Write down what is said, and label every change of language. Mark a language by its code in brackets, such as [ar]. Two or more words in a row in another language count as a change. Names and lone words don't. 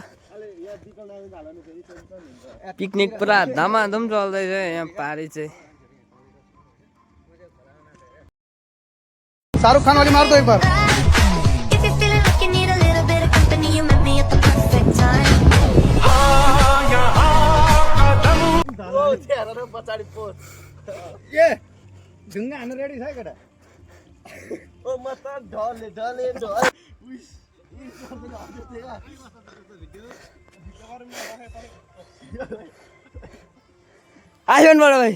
[ne] पिकनिक पुरा धमाधम चल्दैछ यहाँ पारी चाहिँ [hi] शाहरुख खान वाली मार दो एक बार [en] If you're feeling like you need a little bit of company, you met me at the perfect time. [ne] पछाडि पोस्ट ए ढुङ्गा हान्नु रेडी छ केटा ओ म त ढले आइफोन बडा भाइ